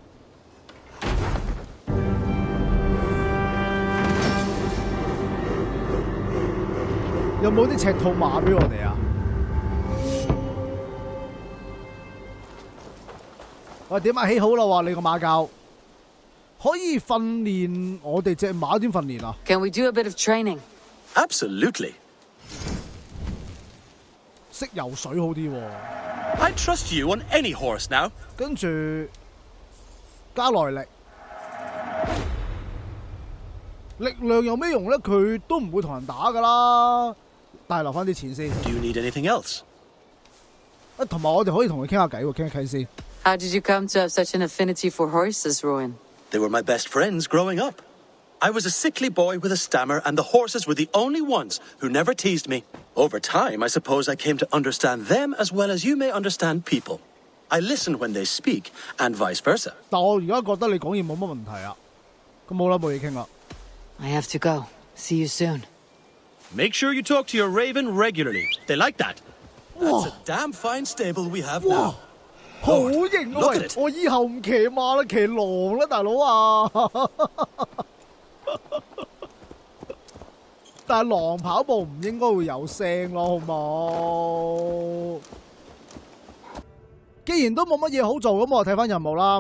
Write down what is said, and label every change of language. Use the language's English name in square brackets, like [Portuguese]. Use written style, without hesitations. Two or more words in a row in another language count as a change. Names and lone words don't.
[Cantonese] 有冇啲赤兔馬俾我哋啊？喂，點啊？起好啦喎！你個馬厩可以訓練我哋隻馬點訓練啊 [English] Can we do a bit of training? Absolutely. [Cantonese] 識游水好啲喎。 [English] I trust you on any horse now. [Cantonese] 跟住加耐力，力量有咩用咧？佢都唔會同人打噶啦。但係留翻啲錢先。 [English] Do you need anything else? [Cantonese] 啊，同埋我哋可以同佢傾下偈喎，傾下偈先。 [English] How did you come to have such an affinity for horses, Rowan? They were my best friends growing up. I was a sickly boy with a stammer, and the horses were the only ones who never teased me. Over time, I suppose I came to understand them as well as you may understand people. I listen when they speak, and vice versa. [Cantonese] 但我而家覺得你講嘢冇乜問題啊。咁好啦，冇嘢傾啦。 [English] I have to go. See you soon. Make sure you talk to your raven regularly. They like that. That's a damn fine stable we have now. [Cantonese] 好型啊！喂，我以後唔騎馬啦，騎狼啦，大佬啊！但係狼跑步唔應該會有聲咯，好冇？既然都冇乜嘢好做，咁我睇翻任務啦。